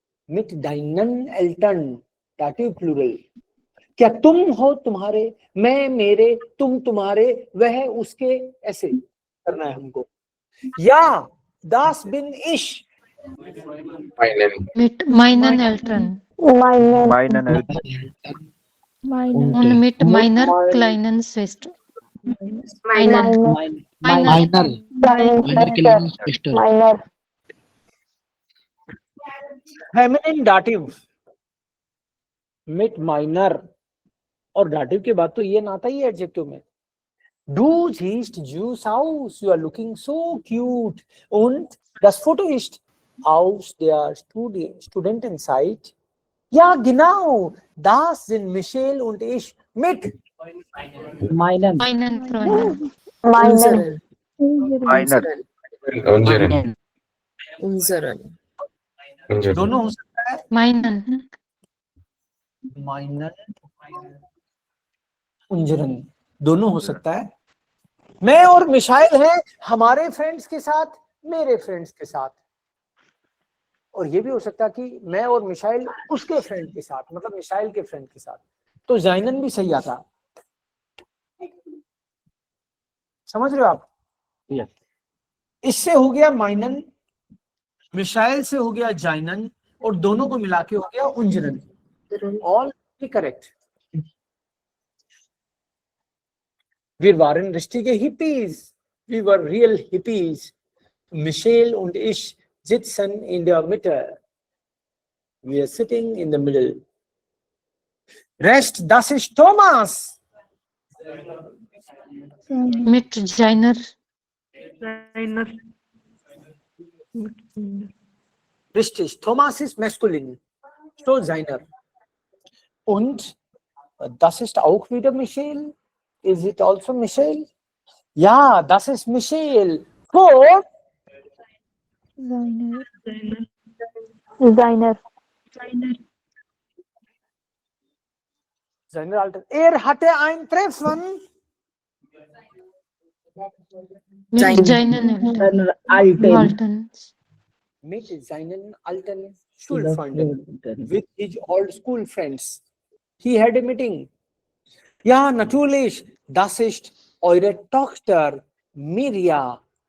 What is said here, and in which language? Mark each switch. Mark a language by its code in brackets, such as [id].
[hi] मिट डाइनन Elton, dative plural. क्या तुम हो तुम्हारे, मैं मेरे, तुम तुम्हारे, वह उसके, ऐसे करना है हमको। [de] या das bin ich। Mit meinen Eltern. Meinen Eltern. Und mit meiner kleinen Schwester. [en] Minor. [de] Minor kleine Schwester. [hi] Feminine dative मिट माइनर, और डाटिव के बाद तो ये ना आता ही एडजेक्टिव में। [de] Du siehst süß aus, [en] you are looking so cute. [de] Und das Foto ist aus der Studentenzeit. Ja, genau, das sind Michelle und ich mit Meinen Freunden. Meiner. [hi] दोनों हो सकता है, [de] Meinen. [hi] माइनर उंजरन, दोनों हो सकता है। मैं और मिशाइल हैं हमारे फ्रेंड्स के साथ, मेरे फ्रेंड्स के साथ, और ये भी हो सकता है कि मैं और मिशाइल उसके फ्रेंड के साथ, मतलब मिशाइल के फ्रेंड के साथ। तो जाइनन भी सही आता। समझ रहे हो आप? इससे हो गया माइनन, मिशाइल से हो गया जाइनन, और दोनों को मिला के हो गया उंजरन। [en] All correct. [de] Wir waren richtige Hippies. Wir waren real Hippies. Michelle und ich sitzen in der Mitte. [en] We are sitting in the middle. [de] Rest, das ist Thomas. Mit seiner. Richtig, Thomas ist maskulin. So seiner. Und das ist auch wieder Michelle. [en] Is it also Michelle? [de] Ja, das ist Michelle. For seiner Alter. Hatte ein Treffen. Mit seinen Eltern. Alten. Mit seinen alten Schulfreunden. [en] With his old school friends. He had a meeting. [de] Ja, natürlich. Das ist eure Tochter Mirja.